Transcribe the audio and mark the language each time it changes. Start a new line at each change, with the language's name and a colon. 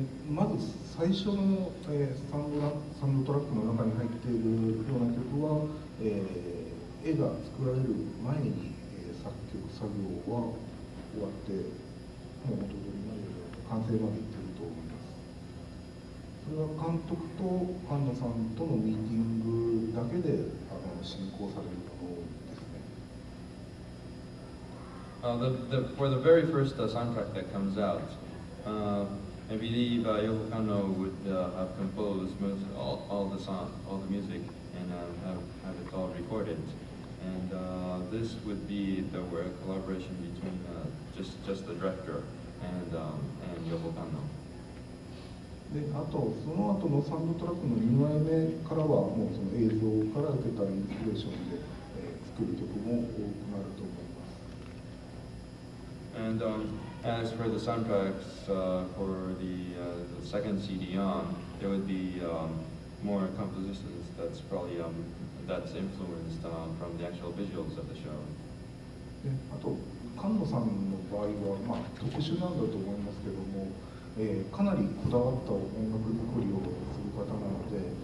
Japanese: まず最初の、サウンドトラックの中に入っているような曲は、絵が作られる前に、作曲作業は終わってもう元通りまで完成までいっていると思います。それは監督と菅野さんとのミーティングだけで進行されるものですね。
English: For the very first soundtrack that comes out, I believe Yoko Kanno would have composed all the music and have it all recorded. And this would be the collaboration between just the director and Yoko Kanno.
Japanese: であとその後のサウンドトラックの2枚目からはもうその映像から受けたインスピレーションで、作る曲も多くなると思います。
English: And as for the soundtracks for the second CD on, there would be more compositions that's probably that's influenced from the actual visuals of the show.
Japanese: であと菅野さんの場合は、特殊なんだと思いますけども、かなりこだわった音楽作りをする方なので、